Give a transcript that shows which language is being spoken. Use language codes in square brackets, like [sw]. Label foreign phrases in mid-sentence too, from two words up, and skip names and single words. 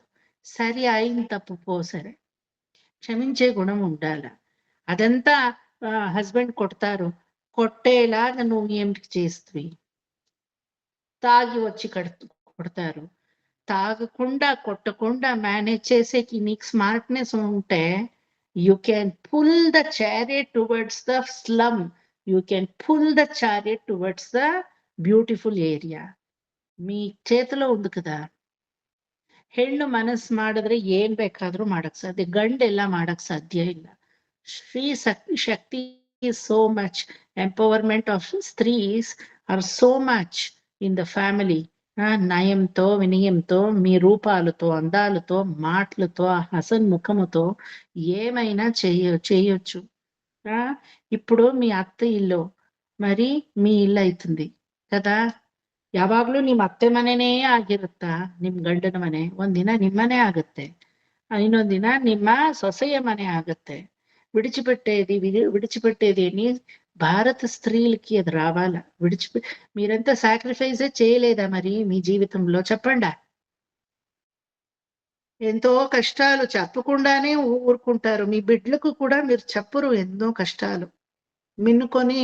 [te] సరి అయిన తప్పు సరే, క్షమించే గుణం ఉండాల. అదంతా హస్బెండ్ కొట్టేలాగా నువ్వు ఏమిటి చేస్తుంది? తాగి వచ్చి కొడతారు. తాగకుండా కొట్టకుండా మేనేజ్ చేసేకి నీకు స్మార్ట్నెస్ ఉంటే [en] you can pull the chariot towards the slum, you can pull the chariot towards the beautiful area. [te] మీ చేతిలో ఉంది కదా. [kn] ಹೆಣ್ಣು ಮನಸ್ಸು ಮಾಡಿದ್ರೆ ಏನ್ ಬೇಕಾದ್ರೂ ಮಾಡಕ್ ಸಾಧ್ಯ, ಗಂಡೆಲ್ಲ ಮಾಡಕ್ ಸಾಧ್ಯ ಇಲ್ಲ. ಸ್ತ್ರೀ ಶಕ್ತಿ [en] is so much, empowerment of strees are so much in the family. [te] నయంతో వినయంతో, మీ రూపాలతో అందాలతో మాటలతో హసన్ముఖముతో ఏమైనా చేయొచ్చు. ఇప్పుడు మీ అత్త ఇల్లు మరి మీ ఇల్లు అవుతుంది కదా. [kn] ಯಾವಾಗ್ಲೂ ನಿಮ್ ಅತ್ತೆ ಮನೆನೇ ಆಗಿರುತ್ತಾ, ನಿಮ್ ಗಂಡನ ಮನೆ? ಒಂದಿನ ನಿಮ್ಮನೆ ಆಗತ್ತೆ, ಇನ್ನೊಂದಿನ ನಿಮ್ಮ ಸೊಸೆಯ ಮನೆ ಆಗತ್ತೆ. [te] విడిచిపెట్టేది అని భారత స్త్రీలకి అది రావాలా? మీరంతా సాక్రిఫైస్ చేయలేదా మరి మీ జీవితంలో? చెప్పండా. ఎంతో కష్టాలు చెప్పకుండానే ఊరుకుంటారు. మీ బిడ్డలకు కూడా మీరు చెప్పరు ఎన్నో కష్టాలు మిన్నుకొని.